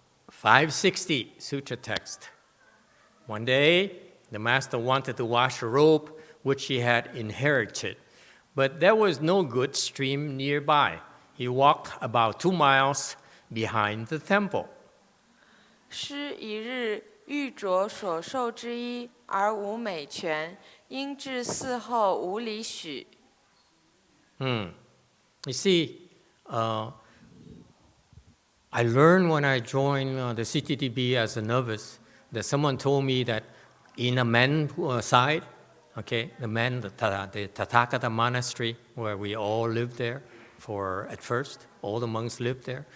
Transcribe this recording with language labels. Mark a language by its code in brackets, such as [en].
[en] 560 Sutra text. One day, the master wanted to wash a robe which he had inherited, but there was no good stream nearby. He walked about 2 miles behind the temple. [zh] 师一日欲着所受之衣，而无美泉，因至寺后无里许。 [en] You see, I learned when I joined the CTTB as a novice that someone told me that in a men's side, okay, the Tathagata monastery where we all lived there at first, all the monks lived there.